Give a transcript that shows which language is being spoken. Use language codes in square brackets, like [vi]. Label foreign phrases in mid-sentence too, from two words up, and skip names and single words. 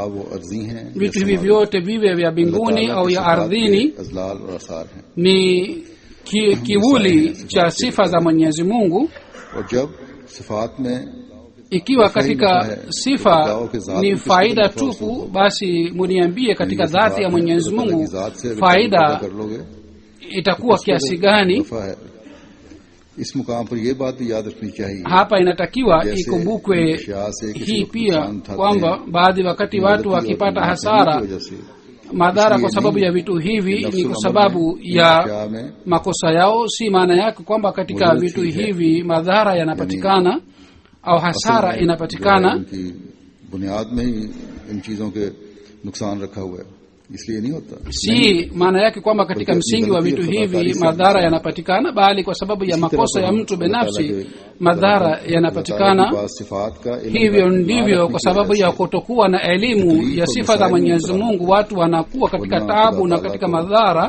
[sw] Vitu hivi vyote viwe vya mbinguni au ya ardhini ni kivuli cha sifa za Mwenyezi Mungu. Ikiwa katika sifa ni faida tupu, basi muniambie katika dhati ya Mwenyezi Mungu faida itakuwa kiasi gani? [ur] اس مقام پر یہ بات بھی یاد رکھنی چاہیے. [sw] Hapa inatakiwa ikumbukwe hii pia kwamba baadhi wakati watu wakipata hasara madhara kwa sababu ya vitu hivi ni kwa sababu ya makosa yao. Si maana yake kwamba katika vitu hivi madhara yanapatikana au hasara inapatikana. [ur] بنیاد میں ہی ان چیزوں کے نقصان رکھا ہوا ہے، اس لیے نہیں ہوتا. [sw] si maana yake kwamba katika msingi wa vitu hivi madhara yanapatikana, bali kwa sababu ya makosa ya mtu binafsi madhara yanapatikana. Hivyo ndivyo kwa sababu ya kutokuwa na elimu ya sifa za Mwenyezi Mungu watu wanakuwa katika taabu na katika madhara.